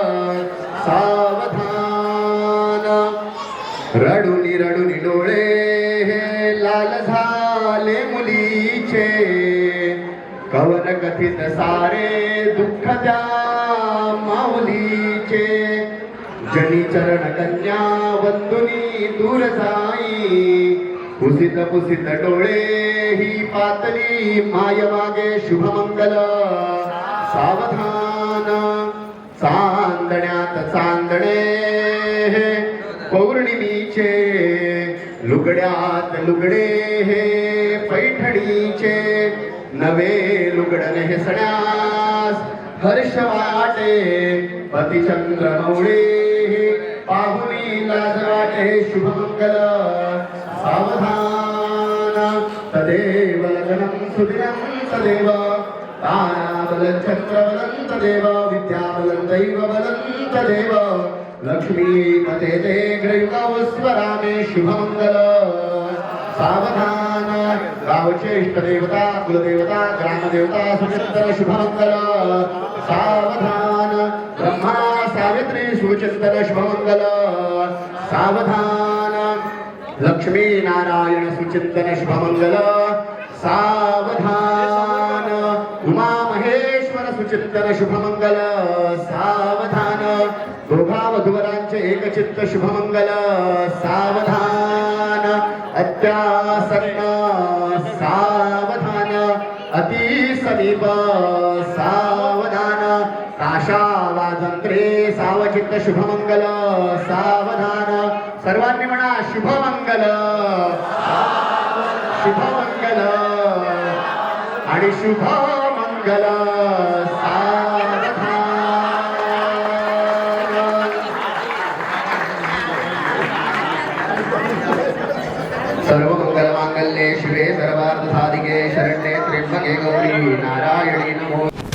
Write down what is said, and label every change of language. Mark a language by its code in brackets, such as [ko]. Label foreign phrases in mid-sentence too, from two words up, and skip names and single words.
[mr] सावधान रडुनी रडुनी डोळे लाल झाले मुलीचे कवन कथित सारे दुःख द्या माऊलीचे जनी चरण कन्या वंदुनी दूर जाई पुसित पुसित डोळे ही पातली माय मागे शुभमंगल सावधान चांदण्यात चांदणे पौर्णिमीचे लुगड्यात लुगडे हे पैठणीचे नवे लुगड नेसण्यास हर्ष वाटे पतिचंद्र मौळे पाहुणी लाज वाटे शुभमंगल [sa] सावधान तदेव लग्नं सुदिनं तदेव ताराबलं चक्रबलं तदेव विद्याबलं दैवबलं तदेव लक्ष्मीपते ते ग्रयुगस्वरामे [mr] शुभमंगल सावधान गावचे इष्टदेवता कुलदेवता ग्रामदेवता सुचिंतन शुभमंगल सावधान ब्रह्मा सावित्री सुचिंतन शुभमंगल सावधान लक्ष्मी नारायण सुचिंतन शुभमंगल सावधान उमा महेश्वर सुचिंतन शुभमंगल सावधान दोघा वधूवरांचे एकचित्त शुभमंगल सावधान अत्यासन्न सावधान अति समीप सावधान ताशा वाजंत्रे सावचित्त शुभमंगल सावधान सर्वांनी म्हणा शुभमंगल शुभमंगल आणि शुभमंगल सावधान [sa] सर्वमंगल मांगल्ये शिवे सर्वार्थ साधिके शरण्ये त्र्यंबके गौरी नारायणी नमो